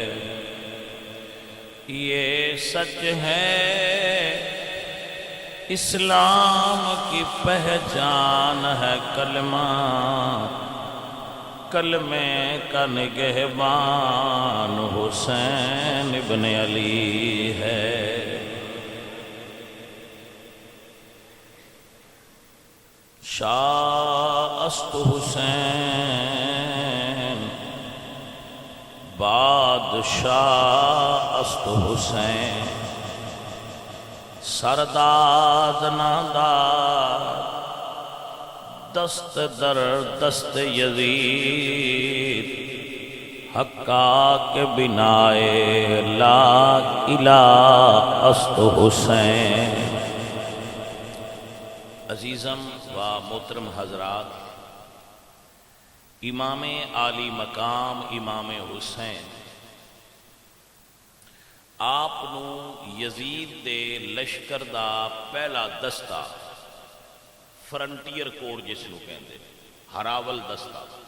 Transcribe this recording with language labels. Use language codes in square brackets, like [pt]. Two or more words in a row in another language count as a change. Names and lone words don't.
[ur] یہ سچ ہے اسلام کی پہچان ہے کلمہ، کلمے کا نگہبان حسین ابن علی ہے۔ [fa] شاہ است حسین بادشاہ است حسین، سرداد نادار دست در دست یزید، حقا کے بنائے [ar] لا الہ [fa] است حسین۔ [pa] عزیزم و محترم حضرات، امام عالی مقام امام حسین آپ نو یزید دے لشکر دا پہلا دستہ، فرنٹیئر کور جس نو کہندے ہراول دستہ،